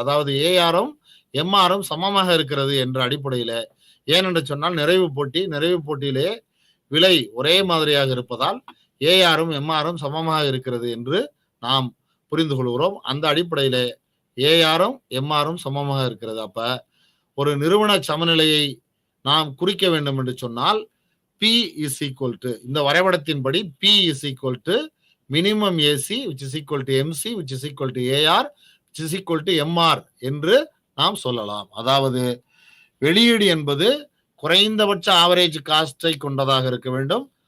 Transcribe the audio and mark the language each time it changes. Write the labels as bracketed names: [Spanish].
[Tamil] அதாவது ஏஆரும் எம்ஆரும் சமமாக இருக்கிறது என்ற அடிப்படையில், ஏனென்று சொன்னால் நிறைவு போட்டியிலே விலை ஒரே மாதிரியாக இருப்பதால் ஏஆரும் எம்ஆரும் சமமாக இருக்கிறது என்று நாம் புரிந்து கொள்கிறோம். அந்த அடிப்படையில் ஏஆரும் எம்ஆரும் சமமாக இருக்கிறது. அப்ப ஒரு நிறுவன சமநிலையை நாம் குறிக்க வேண்டும் என்று சொன்னால் [English] P is equal to, [Tamil] இந்த வரைபடத்தின்படி [English] P is equal to minimum AC which is equal to MC which is equal to AR which is equal to MR [Tamil] என்று நாம் சொல்லலாம். அதாவது வெளியீடு என்பது குறைந்தபட்ச ஆவரேஜ் காஸ்டை கொண்டதாக இருக்க வேண்டும்.